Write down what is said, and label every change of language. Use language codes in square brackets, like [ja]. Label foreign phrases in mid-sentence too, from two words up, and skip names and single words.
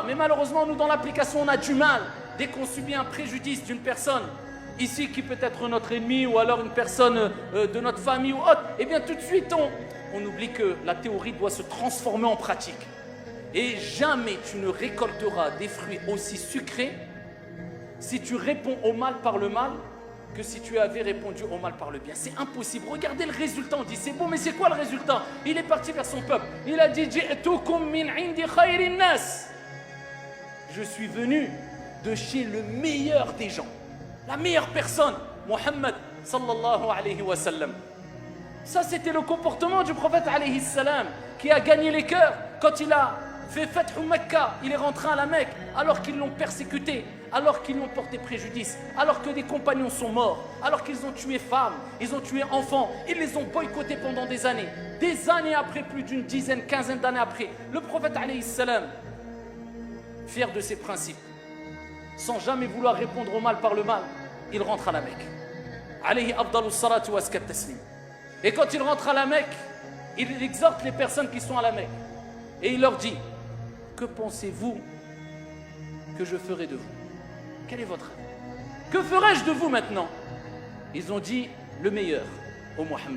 [fr] Mais malheureusement, nous, dans l'application, on a du mal. Dès qu'on subit un préjudice d'une personne, ici, qui peut être notre ennemi, ou alors une personne de notre famille ou autre, eh bien, tout de suite, on oublie que la théorie doit se transformer en pratique. Et jamais tu ne récolteras des fruits aussi sucrés si tu réponds au mal par le mal que si tu avais répondu au mal par le bien. C'est impossible. Regardez le résultat. On dit c'est bon, mais c'est quoi le résultat? Il est parti vers son peuple. Il a dit, [ar] جئتكم من عند خير الناس. [fr] Je suis venu de chez le meilleur des gens, la meilleure personne, Mohammed [ar] صلى الله عليه وسلم. [fr] Ça, c'était le comportement du prophète [ar] عليه السلام [fr] qui a gagné les cœurs quand il a fait Fath Mecca. Il est rentré à la Mecque alors qu'ils l'ont persécuté, alors qu'ils lui ont porté préjudice, alors que des compagnons sont morts, alors qu'ils ont tué femmes, ils ont tué enfants, ils les ont boycottés pendant des années après, plus d'une dizaine, quinzaine d'années après. Le prophète [ar] عليه السلام, [fr] fier de ses principes, sans jamais vouloir répondre au mal par le mal, il rentre à la Mecque. [ar] عليه أفضل الصلاة والتسليم. [fr] Et quand il rentre à la Mecque, il exhorte les personnes qui sont à la Mecque. Et il leur dit, que pensez-vous que je ferai de vous? Quel est votre avis? Que ferai-je de vous maintenant? Ils ont dit, le meilleur, ô Mohammed.